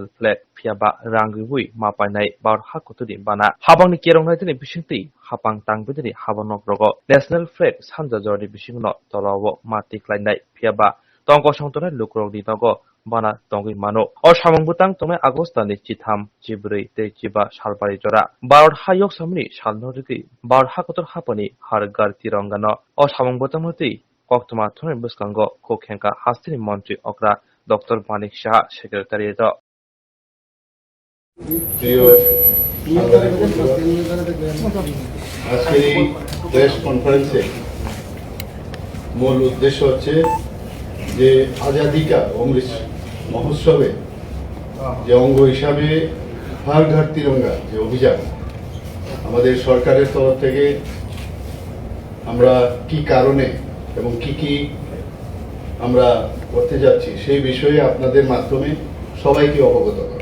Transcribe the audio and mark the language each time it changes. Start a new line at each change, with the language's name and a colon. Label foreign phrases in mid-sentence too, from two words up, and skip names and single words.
Kok Borok: flag phiaba rangriwui mapainai bar hakotori bana habangni kerongnaitini bisingtei hapang tangbedini habanok rogo
English: national flag
Kok Borok: sanja jorni bisingno tolawo matiklainai phiaba tongko songtonai lukrogni togo bana tongui mano o samangbutang tomai agostani chitham chibrui tei chiba salbari jora barod hayok samni salnorigi bar hakotor hapani hargar tirongano o samangbutang mati Koktwma thoni buskango kokhenka hastini mantri okra Dr. Malik Shah secretariat
Bangla: আজকের এই
English: press conference
Bangla: মূল উদ্দেশ্য হচ্ছে যে আজাদি কা অমৃত মহোৎসবে যে অঙ্গ হিসাবে হর ঘর তিরঙ্গা যে অভিযান আমাদের সরকারের তরফ থেকে আমরা কি কারণে এবং কি আমরা করতে যাচ্ছি সেই বিষয়ে আপনাদের মাধ্যমে সবাইকে অবগত করা।